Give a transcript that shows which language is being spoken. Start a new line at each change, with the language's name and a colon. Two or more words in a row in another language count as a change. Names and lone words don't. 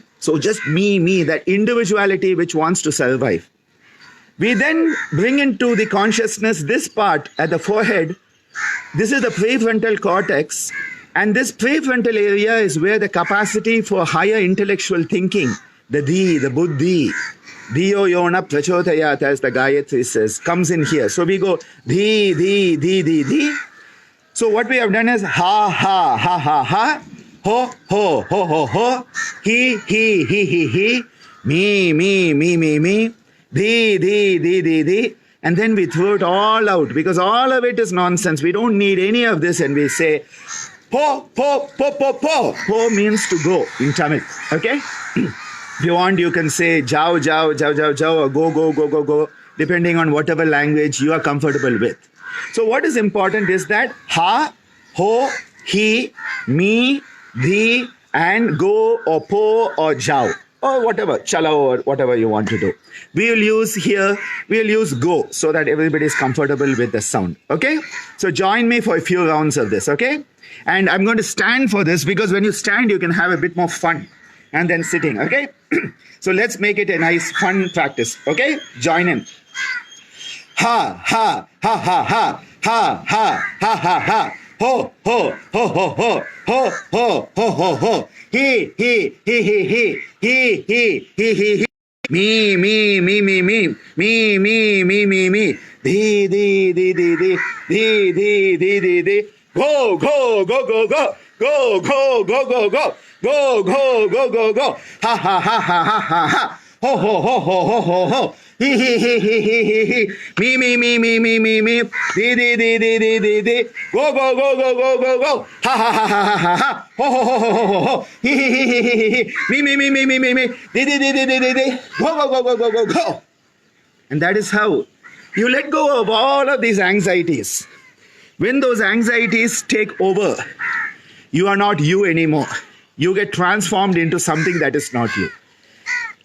English: So just me, that individuality which wants to survive. We then bring into the consciousness this part at the forehead. This is the prefrontal cortex. And this prefrontal area is where the capacity for higher intellectual thinking, the buddhi,
Sanskrit: धियो यो नः प्रचोदयात्,
English: as the Gayatri says, comes in here. So we go dhi. So what we have done is ha, ha, ha, ha, ha, ho, ho, ho, ho, ho, he, me, dhi. And then we throw it all out because all of it is nonsense. We don't need any of this. And we say, po. Po means to go in Tamil. Okay? If you want, you can say jao, or go, depending on whatever language you are comfortable with. So what is important is that ha, ho, he, me, dhi, and go or po or jao or whatever, chala or whatever you want to do. We'll use go so that everybody is comfortable with the sound. Okay? So join me for a few rounds of this. Okay? And I'm going to stand for this because when you stand, you can have a bit more fun and then sitting. Okay? So let's make it a nice fun practice. Okay? Join in. Ha, ha, ha, ha, ha, ha, ha, ha, ha, ha, ho, ho, ho, ho, ho, ho, ho, ho, ho, ho, he, me, di, go, ha, ha, ho, he, me, di, go, ha, ho, he, me, di, go. And that is how you let go of all of these anxieties. When those anxieties take over, you are not you anymore. You get transformed into something that is not you.